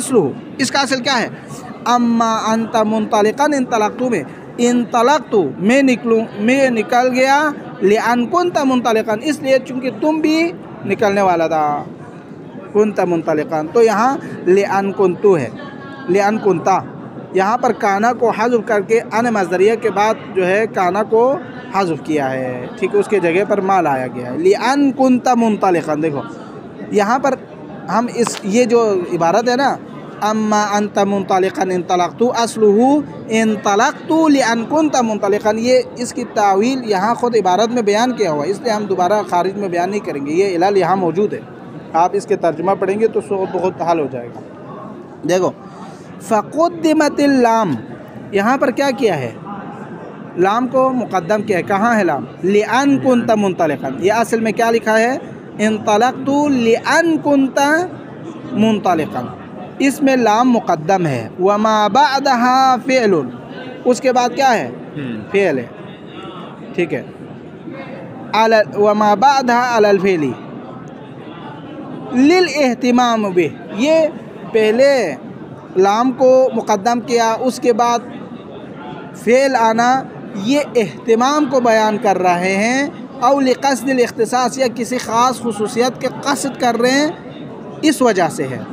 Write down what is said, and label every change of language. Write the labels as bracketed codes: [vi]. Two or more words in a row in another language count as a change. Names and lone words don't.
[hi] असलु, इसका असल क्या है, [ar] أما أنت منطلقا انطلقت [hi] में, इंतलक़्तु मैं निकल गया, [ar] لأن كنت منطلقا, [hi] इसलिए चूँकि तुम भी निकलने वाला था, [ar] كنت منطلقا, [hi] तो यहाँ [ar] لأن كنت [hi] है, [ar] لأن كنت, [hi] यहाँ पर काना को हज़्फ़ करके [ar] أن مصدرية [hi] के बाद जो है काना को हज़्फ़ किया है। ठीक है, उसके जगह पर मा लाया गया है, [ar] لأن كنت منطلقا. [hi] देखो यहाँ पर हम ये जो इबारत है ना, [ar] أما أنت منطلقا انطلقت أصله انطلقت لأن كنت منطلقا. [hi] ये इसकी तावील यहाँ ख़ुद इबारत में बयान किया हुआ है, इसलिए हम दोबारा खारिज में बयान नहीं करेंगे। ये इलाल यहाँ मौजूद है, आप इसके तर्जुमा पढ़ेंगे तो बहुत हल हो जाएगा। देखो [ar] فقدمت اللام, [hi] यहाँ पर क्या किया है, लाम को मुक़द्दम किया है। कहाँ है लाम? [ar] لأن كنت منطلقا. [hi] ये असल में क्या लिखा है? [ar] انطلقت لأن كنت منطلقا, [hi] इसमें लाम मुक़द्दम है। [ar] وما بعدها فعل, [hi] उसके बाद क्या है? फ़िअल है, ठीक है। [ar] ال وما بعدها على الفعل للاهتمام به, [hi] ये पहले लाम को मुक़द्दम किया, उसके बाद फ़ेल आना, ये एहतिमाम को बयान कर रहे हैं। और [ar] لقصد الاختصاص, [hi] या किसी ख़ास खुसूसियत के क़स्द कर रहे हैं, इस वजह से है।